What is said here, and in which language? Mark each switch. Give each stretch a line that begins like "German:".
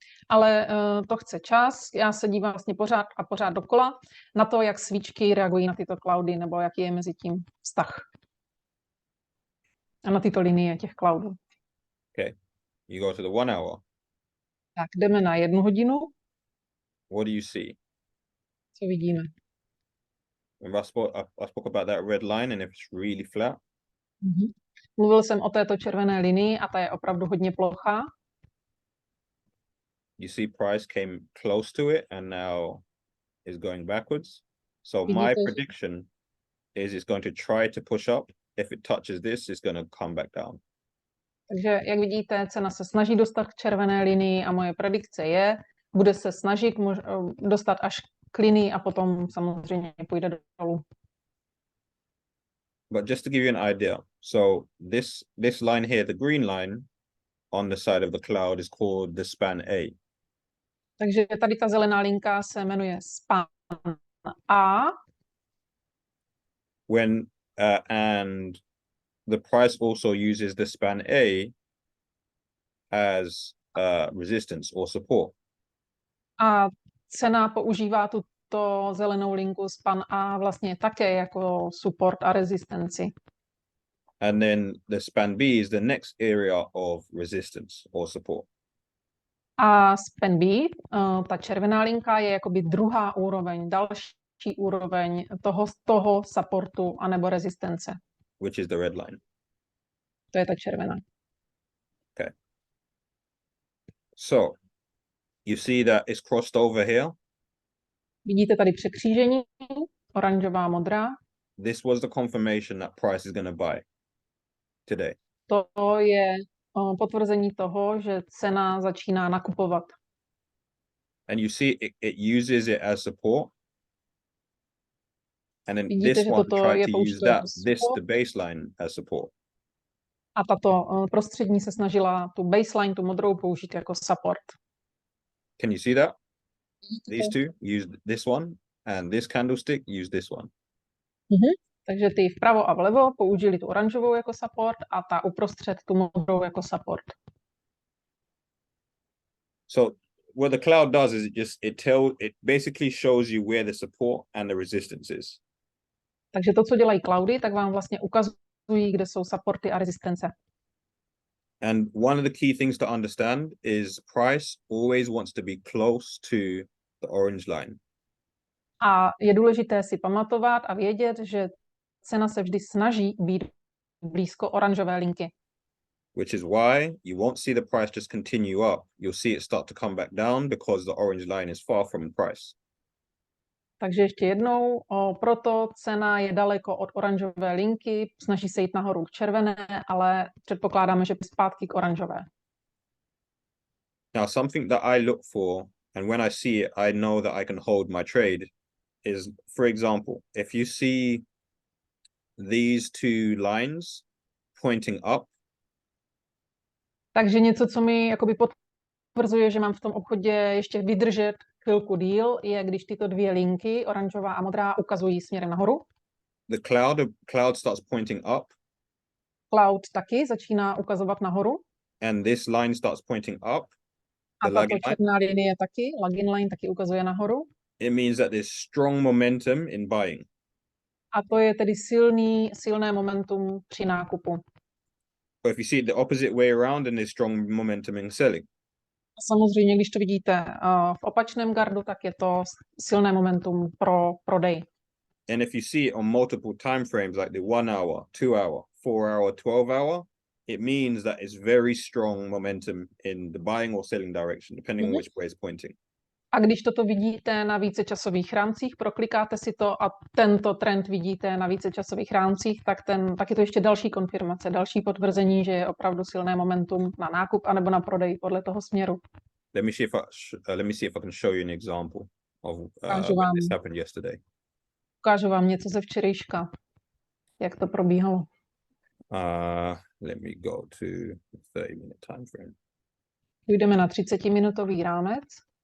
Czech: Ale to chce čas. Já se dívám vlastně pořád a pořád dokola na to, jak svíčky reagují na tyto cloudy, nebo jaký je mezi tím vztah. A na tyto linie těch cloudů.
English: Okay. You go to the 1 hour.
Czech: Tak jdeme na 1 hodinu.
English: What do you see?
Czech: Co vidíme?
English: I spoke about that red line and if it's really flat.
Czech: Mluvil jsem o této červené linii a ta je opravdu hodně plochá.
English: You see price came close to it and now is going backwards. So my prediction is it's going to try to push up. If it touches this, it's going to come back down.
Czech: Takže jak vidíte, cena se snaží dostat k červené linii a moje predikce je, bude se snažit dostat až k linii a potom samozřejmě půjde dolů.
English: But just to give you an idea, so this line here, the green line on the side of the cloud is called the span A.
Czech: Takže tady ta zelená linka se jmenuje span A
English: And the price also uses the span A as resistance or support.
Czech: a cena používá tuto zelenou linku span A vlastně také jako support a rezistenci.
English: And then the span B is the next area of resistance or support.
Czech: A span B, ta červená linka, je jakoby druhá úroveň, další úroveň toho supportu anebo rezistence.
English: Which is the red line.
Czech: To je ta červená.
English: So you see that it's crossed over here.
Czech: Vidíte tady překřížení, oranžová, modrá.
English: This was the confirmation that price is going to buy today.
Czech: To je potvrzení toho, že cena začíná nakupovat.
English: And you see it uses it as support. And then
Czech: Vidíte,
English: this
Czech: že
English: one
Czech: toto
English: tried
Czech: je
English: to use
Czech: použito
English: that,
Czech: jako
English: this,
Czech: support.
English: the baseline, as support.
Czech: A tato prostřední se snažila tu baseline, tu modrou, použít jako support.
English: Can you see that? These two use this one, and this candlestick use this one.
Czech: Takže ty vpravo a vlevo použili tu oranžovou jako support a ta uprostřed tu modrou jako support.
English: So what the cloud does is it basically shows you where the support and the resistance is.
Czech: Takže to, co dělají cloudy, tak vám vlastně ukazují, kde jsou supporty a rezistence.
English: And one of the key things to understand is price always wants to be close to the orange line.
Czech: A je důležité si pamatovat a vědět, že cena se vždy snaží být blízko oranžové linky.
English: Which is why you won't see the price just continue up. You'll see it start to come back down because the orange line is far from the price.
Czech: Takže ještě jednou, proto cena je daleko od oranžové linky, snaží se jít nahoru k červené, ale předpokládáme, že zpátky k oranžové.
English: Now, something that I look for, and when I see it, I know that I can hold my trade, is, for example, if you see these two lines pointing up.
Czech: Takže něco, co mi jakoby potvrzuje, že mám v tom obchodě ještě vydržet chvilku díl, je, když tyto dvě linky, oranžová a modrá, ukazují směrem nahoru.
English: The cloud starts pointing up.
Czech: Cloud taky začíná ukazovat nahoru.
English: And this line starts pointing up.
Czech: A tato černá linie taky, lagging line taky ukazuje nahoru.
English: It means that there's strong momentum in buying.
Czech: A to je tedy silné momentum při nákupu.
English: But if you see it the opposite way around, then there's strong momentum in selling.
Czech: A samozřejmě, když to vidíte v opačném gardu, tak je to silné momentum pro prodej.
English: And if you see it on multiple time frames, like the 1 hour, 2 hour, 4 hour, 12 hour, it means that it's very strong momentum in the buying or selling direction, depending on which way it's pointing.
Czech: A když toto vidíte na více časových rámcích, proklikáte si to a tento trend vidíte na více časových rámcích, tak je to ještě další konfirmace, další potvrzení, že je opravdu silné momentum na nákup anebo na prodej podle toho směru.
English: Let me see if I can show you an example of when this happened yesterday.
Czech: Ukážu vám něco ze včerejška, jak to probíhalo.
English: Let me go to the 30-minute time frame.
Czech: Půjdeme na 30-minutový rámec.